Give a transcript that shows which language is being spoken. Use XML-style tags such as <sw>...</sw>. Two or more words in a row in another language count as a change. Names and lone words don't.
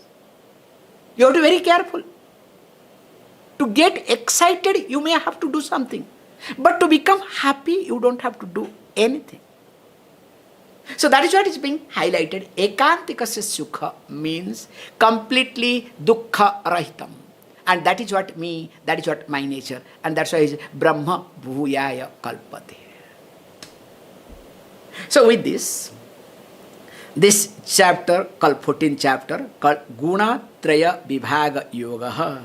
<en>You have to be very careful. To get excited, you may have to do something. But to become happy, you don't have to do anything. So that is what is being highlighted.</en> <sa>Ekantikasya sukha</sa> <en>means completely</en> <sa>dukkha rahitam.</sa> <en>And that is what me, that is what my nature. And that's why it's</en> <sa>Brahma Bhuyaya Kalpate.</sa> <en>So with this chapter called 14th chapter called Guna Traya Vibhaga Yoga.</en>